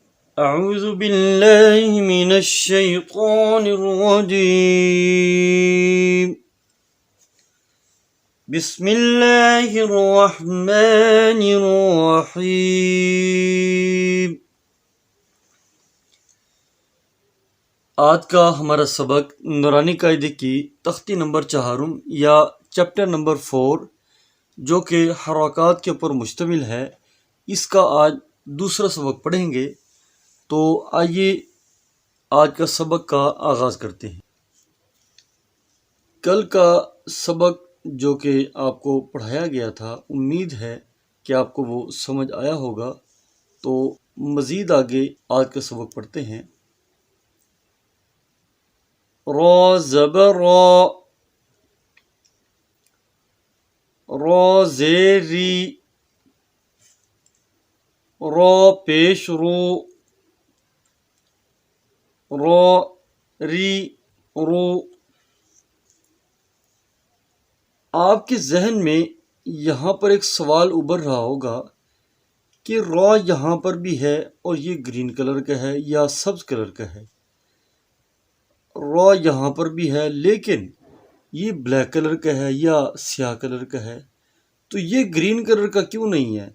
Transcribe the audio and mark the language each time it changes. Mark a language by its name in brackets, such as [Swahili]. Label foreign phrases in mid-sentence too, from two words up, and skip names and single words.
[Arabic] أعوذ بالله من الشيطان الرجيم. بسم الله الرحمن الرحيم. [Urdu] آج کا ہمارا سبق نورانی قاعدے کی تختی نمبر 4 یا [English] chapter number [Urdu] 4 جو کہ حرکات کے اوپر مشتمل ہے، اس کا آج دوسرا سبق پڑھیں گے۔ تو آئیے آج کا سبق کا آغاز کرتے ہیں۔ کل کا سبق جو کہ آپ کو پڑھایا گیا تھا، امید ہے کہ آپ کو وہ سمجھ آیا ہوگا۔ تو مزید آگے آج کا سبق پڑھتے ہیں۔ را زبر را، را زیر ری، را پیش رو، را ری رو۔ آپ کے ذہن میں یہاں پر ایک سوال ابھر رہا ہوگا کہ را یہاں پر بھی ہے اور یہ [English] green color [Urdu] کا ہے یا سبز کلر کا ہے، را یہاں پر بھی ہے لیکن یہ [English] black color [Urdu] کا ہے یا سیاہ کلر کا ہے، تو یہ [English] green color [Urdu] کا کیوں نہیں ہے؟